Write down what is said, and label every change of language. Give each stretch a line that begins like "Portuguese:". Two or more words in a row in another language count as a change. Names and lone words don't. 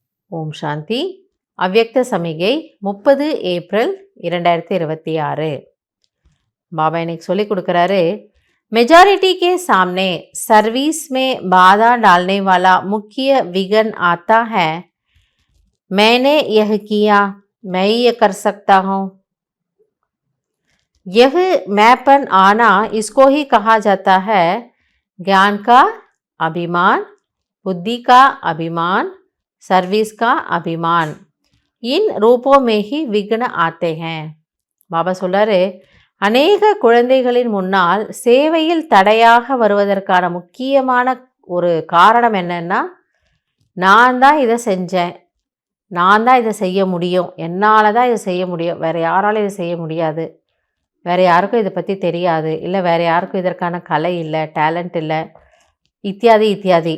Tamil: ஓம் சாந்தி. அவ்யக்த சமிகை 30 ஏப்ரல் 2026. பாபா இன்னைக்கு சொல்லி கொடுக்குறாரு,
Hindi: मेजॉरिटी के सामने सर्विस में बाधा डालने वाला मुख्य विघ्न आता है। मैंने यह किया, मैं ये कर सकता हूँ। यह मैंपन आना इसको ही कहा जाता है ज्ञान का अभिमान, बुद्धि का अभिमान, सर्विस का अभिमान। इन रूपों में ही विघ्न आते हैं.
Tamil: பாபா சொல்றாரு, அநேக குழந்தைகளின் முன்னால் சேவையில் தடையாக வருவதற்கான முக்கியமான ஒரு காரணம் என்னன்னா, நான் தான் இதை செஞ்சேன், நான் தான் இதை செய்ய முடியும், என்னால் தான் இதை செய்ய முடியும், வேறு யாராலும் இதை செய்ய முடியாது, வேறு யாருக்கும் இதை பற்றி தெரியாது, இல்லை வேறு யாருக்கும் இதற்கான கலை இல்லை, டேலண்ட் இல்லை, இத்தியாதி இத்தியாதி.